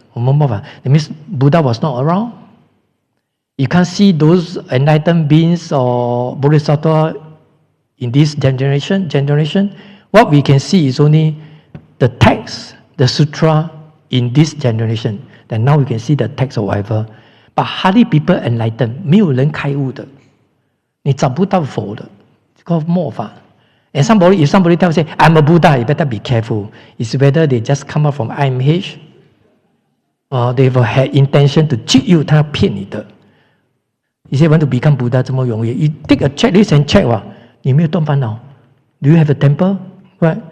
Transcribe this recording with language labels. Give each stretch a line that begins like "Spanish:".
English: That means Buddha was not around. You can't see those enlightened beings or Bodhisattva in this generation. What we can see is only the text, the sutra in this generation. Then now we can see the text or whatever. But hardly people enlightened.
Chinese: 没有人开悟的，你找不到佛的，这个末法。
English: And if somebody tells you, I'm a Buddha, you better be careful. It's whether they just come out from IMH or they have had intention to cheat you,
Chinese: 他要骗你的。
English: You say want to become Buddha
Chinese: 这么容易
English: ？You take a checklist and check
Chinese: 你没有动烦恼。
English: Do you have a temper? Right?